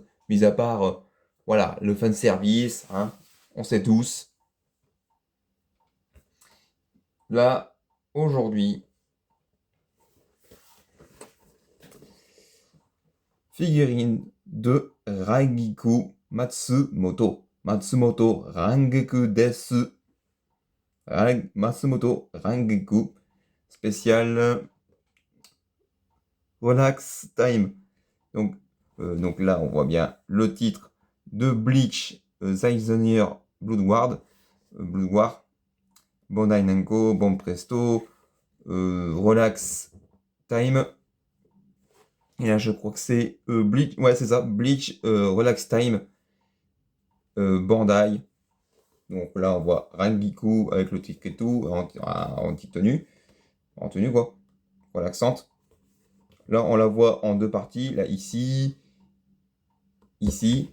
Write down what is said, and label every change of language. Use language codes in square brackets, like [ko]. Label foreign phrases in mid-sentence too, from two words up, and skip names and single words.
[fr] Mis à part, voilà, le fan service, hein. On sait tous. Là, aujourd'hui, figurine de Raigiku Matsumoto. Matsumoto Rangeku desu. Matsumoto Rangeku. Spécial Relax Time. Donc, donc là, on voit bien le titre de Bleach, Saizonier Blood War, Bandai Namco, Bon Presto, Relax Time. Et là, je crois que c'est Bleach, ouais, c'est ça, Bleach, Relax Time, Bandai. Donc là, on voit Rangiku avec le titre et tout, en petite tenue, en tenue quoi, relaxante. Là, on la voit en deux parties, là, ici.